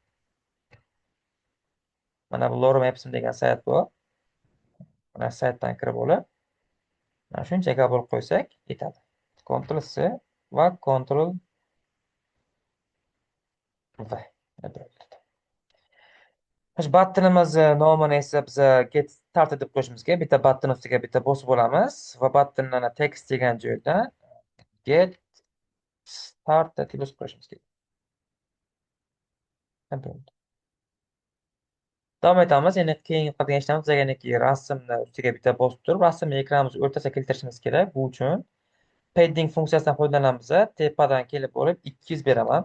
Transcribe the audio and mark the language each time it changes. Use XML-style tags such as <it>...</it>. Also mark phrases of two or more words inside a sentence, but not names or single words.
<uz>Mana bu Loro Maps degan sayt bu. Mana saytdan kirib olib, mana shuncha gap olib qo'ysak yetadi. Ctrl C va Ctrl V. Buttonimiz nomini esa biz</uz> <en>get started</en> <uz>deb qo'yishimiz kerak. Bitta button ustiga bitta bosib olamiz va buttonni text degan joydan</uz> <en>get started</en> <uz>deb yozib qo'yishimiz kerak. Davom etamiz. Endi keyin qiladigan ishlarimiz bizga rasmni ustiga bitta bosib turib, rasmni ekranimiz o'rtasiga keltirishimiz kerak. Bu uchun padding funksiyasidan foydalanamiz. Tepadan kelib olib 200 beraman.</uz>